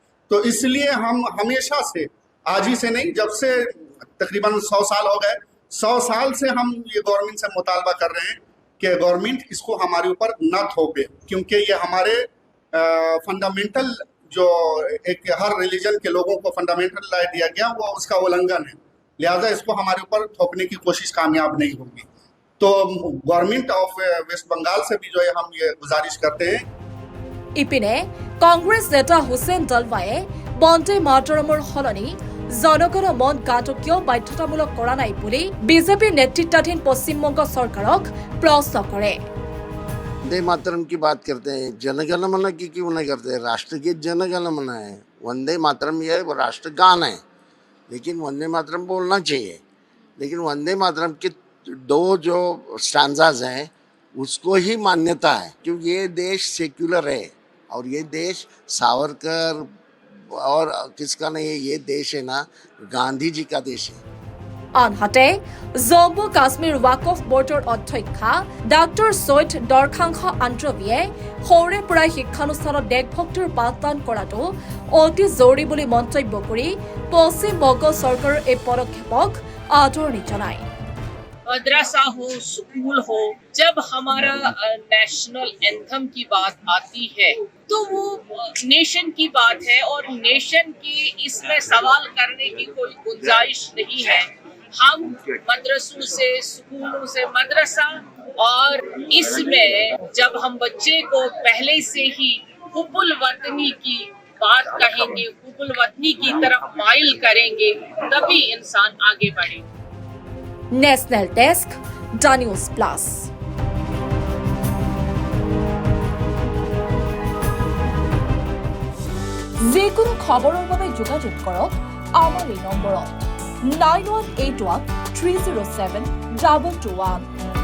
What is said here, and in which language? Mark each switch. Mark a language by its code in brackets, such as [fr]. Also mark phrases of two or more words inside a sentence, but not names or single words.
[hi] तो इसलिए हम हमेशा से, आज ही से नहीं, जब से तकरीबन 100 साल हो गए, 100 साल से हम ये गवर्नमेंट से मुतालबा कर रहे हैं कि गवर्नमेंट इसको हमारे ऊपर न थोपे, क्योंकि ये हमारे फंडामेंटल जो एक हर रिलीजन के लोगों को [en] fundamental right [hi] दिया गया वो उसका उल्लंघन है। लिहाजा इसको हमारे ऊपर थोपने की कोशिश कामयाब नहीं होगी। तो गवर्नमेंट ऑफ वेस्ट बंगाल से भी जो है हम ये गुजारिश करते हैं। [as] ইপিনে কংগ্ৰেছ নেতা হুছেইন দলৱায়ে বন্দে মাতৰমৰ সলনি জনগণ মন গাটো কিয় বাধ্যতামূলক কৰা নাই বুলি বিজেপি নেতৃত্বাধীন পশ্চিমবংগ চৰকাৰক প্ৰশ্ন কৰে। [hi] वंदे मातरम की बात करते हैं, जनगण मन की क्यों नहीं करते? राष्ट्रगीत जनगण मन है, वंदे मातरम ये वो राष्ट्रगान है, लेकिन वंदे मातरम बोलना चाहिए। लेकिन वंदे मातरम के दो जो स्टैंजाज हैं उसको ही मान्यता है, क्योंकि ये देश सेक्युलर है और ये देश सावरकर और किसका नहीं है, ये देश है ना गांधी जी का देश है। [as] আনহাতে জম্মু কাশ্মীৰ ৱাকফ বৰ্ডৰ অধ্যক্ষা ডাক্তৰ ছৈয়দ দৰখাংখ আন্দ্ৰবিয়ে সৰুৰে পৰাই শিক্ষানুষ্ঠানত দেশভক্তিৰ পাঠদান কৰাটো অতি জৰুৰী বুলি মন্তব্য কৰি পশ্চিমবংগ চৰকাৰৰ এই পদক্ষেপক আদৰণি জনায়। [hi] मदरसा हो, स्कूल हो, जब हमारा नेशनल एंथम की बात आती है तो वो नेशन की बात है और नेशन की इसमें सवाल करने की कोई गुंजाइश नहीं है। हम मदरसों से, स्कूलों से, मदरसा, और इसमें जब हम बच्चे को पहले से ही हुब्बुल वतनी की बात कहेंगे, हुब्बुल वतनी की तरफ माइल करेंगे, तभी इंसान आगे बढ़े। [en] National Desk, The News Plus. [as] যিকোনো খবৰৰ বাবে যোগাযোগ কৰক আমাৰ এই নম্বৰত 9181 307 2221।